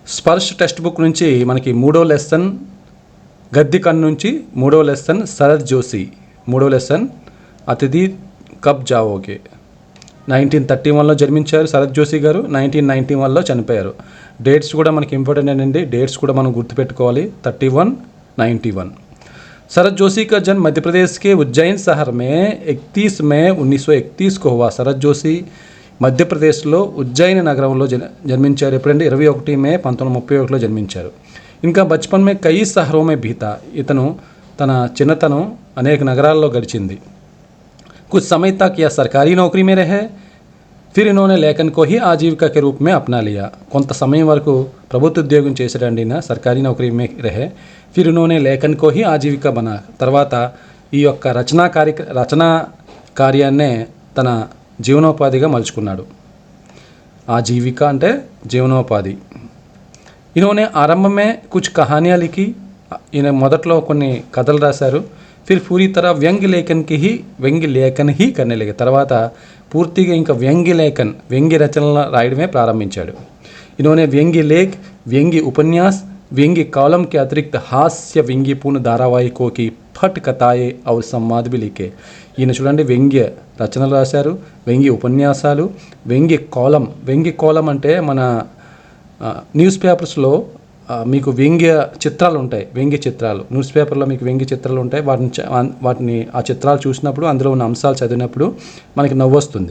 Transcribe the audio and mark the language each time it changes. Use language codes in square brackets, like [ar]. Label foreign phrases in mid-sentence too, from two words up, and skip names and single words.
[te] స్పర్శ్ [en] text book [te] నుంచి మనకి మూడో లెసన్ గద్ది కన్ను నుంచి మూడో లెసన్ శరత్ జోషి మూడో లెసన్ అతిథి కబ్ జావోగే 1931లో జన్మించారు శరత్ జోషి గారు. 1991లో చనిపోయారు. డేట్స్ కూడా మనకి ఇంపార్టెంట్ అండి. డేట్స్ కూడా మనం గుర్తుపెట్టుకోవాలి. 31, 91. [hi] शरद जोशी का जन्म मध्य प्रदेश के उज्जैन शहर में 31 मई 1931 को हुआ. [te] शरद जोशी మధ్యప్రదేశ్లో ఉజ్జయిని నగరంలో జన్మించారు. ఎప్పుడంటే 21 మే 1931లో జన్మించారు. ఇంకా [hi] बचपन में कई शहरों में बीता. [te] ఇతను తన చిన్నతనం అనేక నగరాల్లో గడిచింది. [hi] कुछ समय तक यह सरकारी नौकरी में रहे. फिर इन्होंने लेखन को ही आजीविका के रूप में अपना लिया. [te] కొంత సమయం వరకు ప్రభుత్వ ఉద్యోగం చేశారండి. [hi] सरकारी नौकरी में रहे. फिर इन्होंने लेखन को ही आजीविका बना. [te] తర్వాత ఈ యొక్క రచనా కార్యాన్నే తన జీవనోపాధిగా మలుచుకున్నాడు. ఆజీవిక అంటే జీవనోపాధి. [hi] इन्होंने आरंभ में कुछ कहानियाँ लिखी. [te] ఈయన మొదట్లో కొన్ని కథలు రాశారు. [hi] फिर पूरी तरह व्यंग्य लेखन ही करने लगे. [te] తర్వాత పూర్తిగా ఇంకా వ్యంగ్య రచనలు రాయడమే ప్రారంభించాడు. [hi] इन्होंने व्यंग्य लेख, व्यंग्य उपन्यास, व्यंग्य कॉलम के अतिरिक्त हास्य व्यंग्यपूर्ण धारावाहिकों की फट कथाएं और संवाद भी लिखे. [te] ఈయన చూడండి వ్యంగ్య రచనలు రాశారు, వ్యంగ్య ఉపన్యాసాలు, వ్యంగ్య కాలం అంటే మన [en] newspapers [te] మీకు వ్యంగ్య చిత్రాలు ఉంటాయి. వ్యంగ్య చిత్రాలు [en] newspaper [te] మీకు వ్యంగ్య చిత్రాలు ఉంటాయి. వాటిని ఆ చిత్రాలు చూసినప్పుడు అందులో ఉన్న అంశాలు చదివినప్పుడు మనకి నవ్వు వస్తుంది.